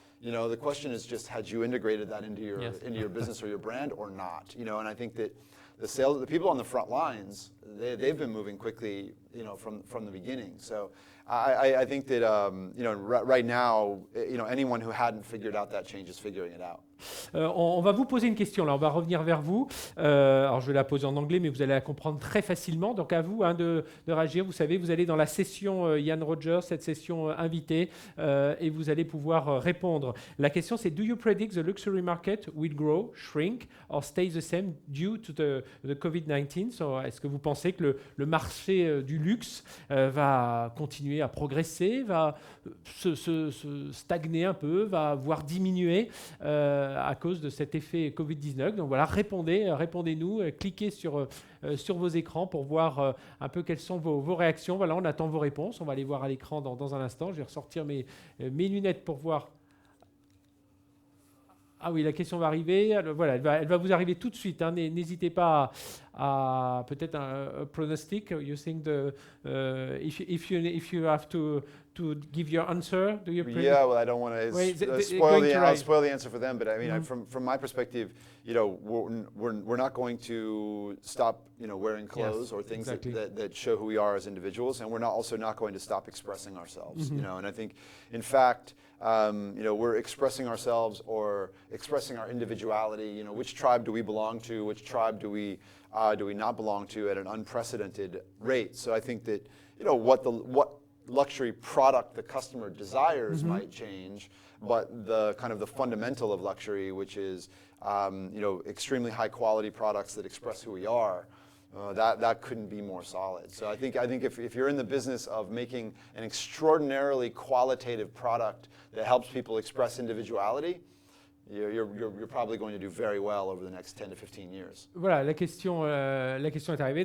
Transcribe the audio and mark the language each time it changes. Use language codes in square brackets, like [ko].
[en] You know, the question is just, had you integrated that into your business or your brand or not? You know, and I think that the people on the front lines, they've been moving quickly, you know, from the beginning. So I think that right now, anyone who hadn't figured out that change is figuring it out. [fr] On va vous poser une question, là, on va revenir vers vous. Alors je vais la poser en anglais, mais vous allez la comprendre très facilement. Donc à vous de réagir. Vous savez, vous allez dans la session Ian Rogers, cette session invitée, et vous allez pouvoir répondre. La question c'est: [en] Do you predict the luxury market will grow, shrink, or stay the same due to the COVID-19? [fr] Est-ce que vous pensez que le marché du luxe va continuer à progresser, va se stagner un peu, va voire diminuer à cause de cet effet Covid-19? Donc voilà, répondez-nous, cliquez sur vos écrans pour voir un peu quelles sont vos réactions. Voilà, on attend vos réponses, on va les voir à l'écran dans un instant. Je vais ressortir mes lunettes pour voir. Ah oui, la question va arriver. Alors, voilà, elle va vous arriver tout de suite. Hein. N'hésitez pas à peut-être un pronostic. [en] You think if you have to give your answer, do you? Yeah, well, I don't want to spoil the answer for them, but I mean, from my perspective, we're not going to stop, wearing clothes or things that show who we are as individuals, and we're also not going to stop expressing ourselves. And I think, in fact, we're expressing ourselves or expressing our individuality. Which tribe do we belong to? Which tribe do we not belong to at an unprecedented rate? So I think that what luxury product the customer desires might change, but the kind of the fundamental of luxury, which is extremely high quality products that express who we are. That couldn't be more solid. So I think if you're in the business of making an extraordinarily qualitative product that helps people express individuality, you're probably going to do very well over the next 10 to 15 years. [fr] Voilà, la question est arrivée.